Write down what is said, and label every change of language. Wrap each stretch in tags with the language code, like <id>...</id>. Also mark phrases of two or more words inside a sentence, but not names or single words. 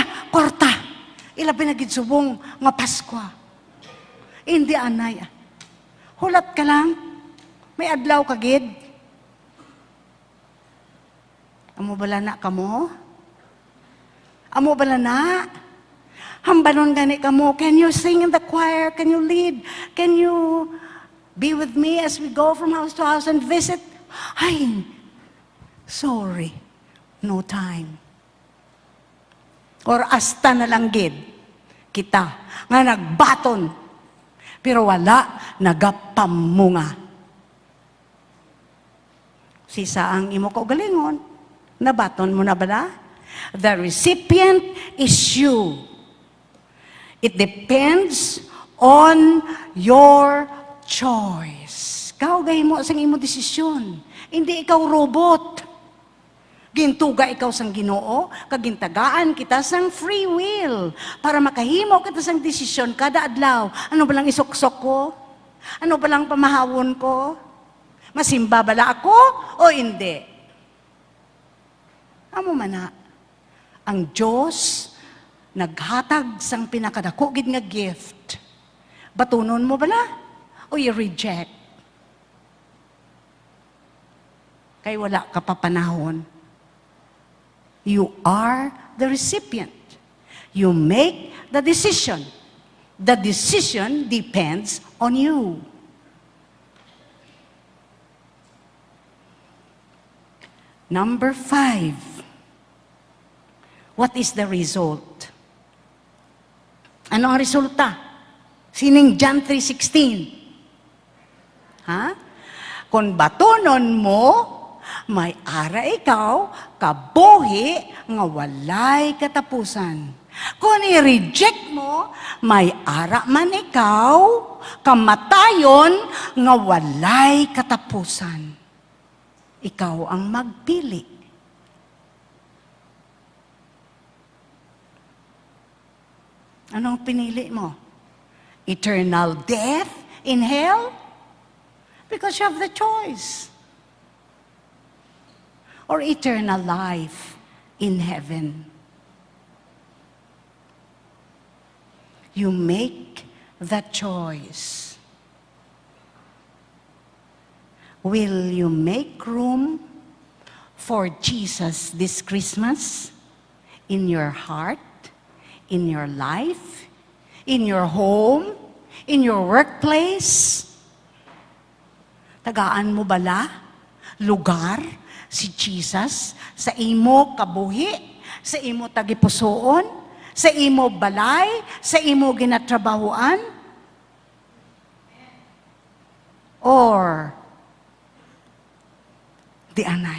<hil>Ilabi na gid subong nga Pasko. Hindi anay. Hulat ka lang. May adlaw ka gid. Amo bala na kamo? Amo bala na? Hambanon gani kamo.</hil> <en>Can you sing in the choir? Can you lead? Can you be with me as we go from house to house and visit? Ay, sorry. No time.</en> <hil>Or asta na lang gid kita nga nagbaton pero wala nagapamunga. Sisa ang imo kaugalingon, nabaton mo na bala?</hil> <en>The recipient is you. It depends on your choice.</en> <hil>Kaugay mo sa imo desisyon. Hindi ikaw robot. Gintuga ikaw sang Ginoo, kagintagaan kita sang free will para makahimo kita sang desisyon kada adlaw. Ano ba lang isuksok ko? Ano ba lang pamahawon ko? Masimba bala ako o hindi? Amo man na, ang Diyos naghatag sang pinakadako gid nga gift. Batunon mo bala o i-reject? Kay wala ka pa panahon.</hil> <en>You are the recipient. You make the decision. The decision depends on you. Number 5. What is the result?</en> <hil>Ano ang resulta? Sining John 3:16. Ha? Kung batonon mo, may ara ikaw, kabuhi, nga walay katapusan. Kung i-reject mo, may ara man ikaw, kamatayon, nga walay katapusan. Ikaw ang magpili. Anong pinili mo?</hil> <en>Eternal death in hell? Because you have the choice. Or eternal life in heaven. You make that choice. Will you make room for Jesus this Christmas in your heart, in your life, in your home, in your workplace?</en> <hil>Tagaan mo bala? Lugar? Si Jesus sa imo kabuhi, sa imo tagipusoon, sa imo balay, sa imo ginatrabahuan? Or Di anay.</hil>